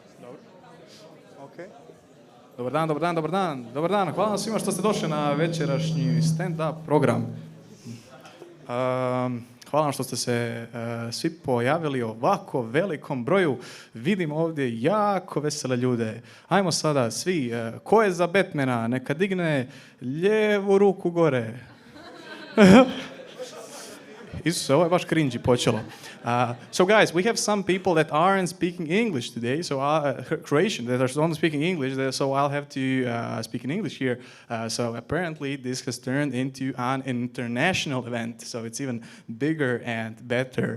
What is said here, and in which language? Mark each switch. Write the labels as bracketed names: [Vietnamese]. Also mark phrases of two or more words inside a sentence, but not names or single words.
[English] Okay. [Croatian] Dobar dan, dobar dan, dobar dan. Dobar dan, hvala svima što ste došli na večerašnji stand-up program. Hvala vam što ste se svi pojavili u ovako velikom broju. Vidim ovdje jako vesele ljude. Ajmo sada svi, ko je za Batmana, neka digne lijevu ruku gore. Isuse, ovo je baš cringy počelo. [English] So guys, we have some people that aren't speaking English today, so Croatian, that are only speaking English, so I'll have to speak in English here. So apparently this has turned into an international event, so it's even bigger and better.